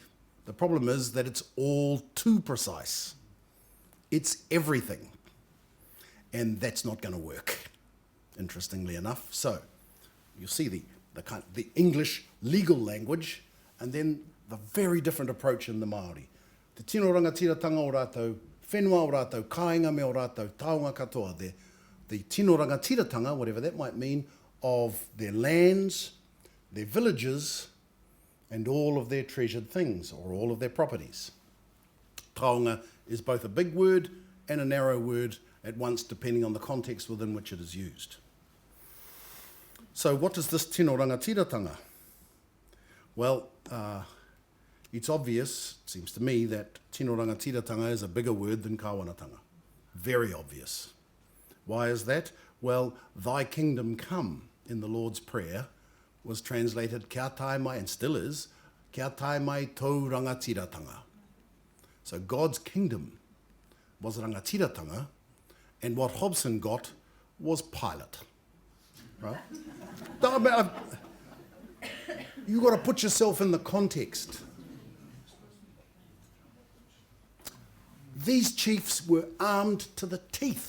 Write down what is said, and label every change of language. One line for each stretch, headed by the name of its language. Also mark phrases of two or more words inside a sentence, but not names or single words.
English: The problem is that it's all too precise. It's everything. And that's not going to work, interestingly enough. So you'll see the English legal language and then the very different approach in the Māori.
Māori: Te tino rangatiratanga o rātou whenua o rātou kāinga me o rātou taonga katoa.
English: The
Māori: tino rangatiratanga,
English: whatever that might mean, of their lands, their villages, and all of their treasured things, or all of their properties. Taonga is both a big word and a narrow word at once, depending on the context within which it is used. So what is this
Māori: tino rangatiratanga?
English: Well, it's obvious, it seems to me, that
Māori: tino rangatiratanga
English: is a bigger word than kawanatanga. Very obvious. Why is that? Well, thy kingdom come in the Lord's Prayer was translated
Māori: kia tae mai,
English: and still is,
Māori: kia tae mai tau rangatiratanga.
English: So God's kingdom was rangatiratanga, and what Hobson got was Pilate. Right? You've got to put yourself in the context. These chiefs were armed to the teeth.